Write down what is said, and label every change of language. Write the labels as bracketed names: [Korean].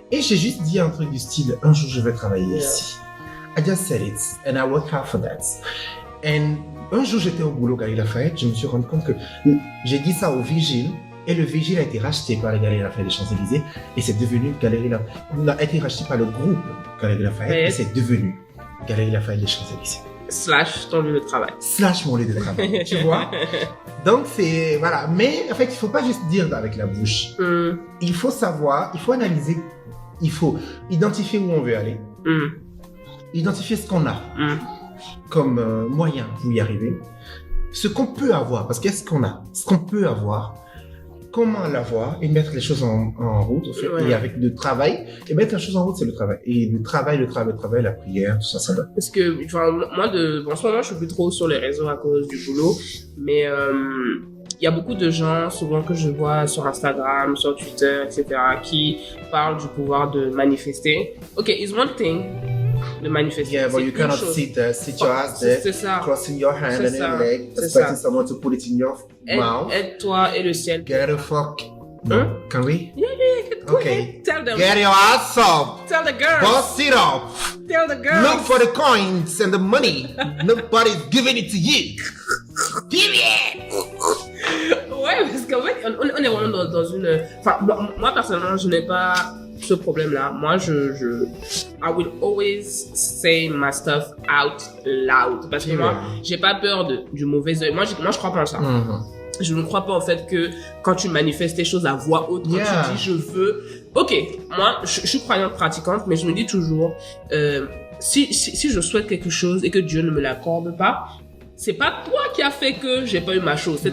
[French] Et j'ai juste dit un truc du style, un jour je vais travailler ici. [English] I just said it and I worked hard for that. [French] And un jour j'étais au boulot Galeries Lafayette, je me suis rendu compte que j'ai dit ça au Vigile et le Vigile a été racheté par les Galeries Lafayette des Champs-Élysées et c'est devenu Galeries Lafayette. On a été racheté par le groupe Galeries Lafayette et c'est devenu Galeries Lafayette des Champs-Élysées. / ton lieu de travail. / mon lieu de travail, tu vois. Donc c'est, voilà. Mais en fait, il faut pas juste dire avec la bouche. Il faut savoir, il faut analyser, il faut identifier où on veut aller. Identifier ce qu'on a comme moyen pour y arriver. Ce qu'on peut avoir, parce qu'est-ce qu'on a? Ce qu'on peut avoir, comment l'avoir et mettre les choses en route, en fait, et avec le travail, et mettre les choses en route, c'est le travail. Et le travail, la prière, tout ça, ça va. Parce que, enfin, moi, en ce moment, je suis plus trop sur les réseaux à cause du boulot, mais il y a beaucoup de gens, souvent que je vois sur Instagram, sur Twitter, etc., qui parlent du pouvoir de manifester. [English] Ok, it's one thing [French] de manifester. [English] Yeah, but you cannot sit your ass there, crossing your hand and your leg, expecting someone to put it in your mouth. [French] Aide-toi et le ciel. [English] Get the fuck. No, can we? Yeah, Go Okay. ahead. Tell them. Get your ass up. Tell the girls. Bust it up. Tell the girls. Look for the coins and the money. Nobody's giving it to you. Period. [French] Ouais, parce qu'en fait, on est vraiment dans une... Enfin, moi, personnellement, je n'ai pas ce problème-là. Moi, [English] I will always say my stuff out loud. [French] Parce que moi, j'ai pas peur du mauvais œil. Moi, je crois pas en ça. Je ne crois pas en fait que quand tu manifestes tes choses à voix haute, quand tu dis je veux... Ok, moi, je suis croyante pratiquante, mais je me dis toujours, si je souhaite quelque chose et que Dieu ne me l'accorde pas, c'est pas toi qui as fait que j'ai pas eu ma chose.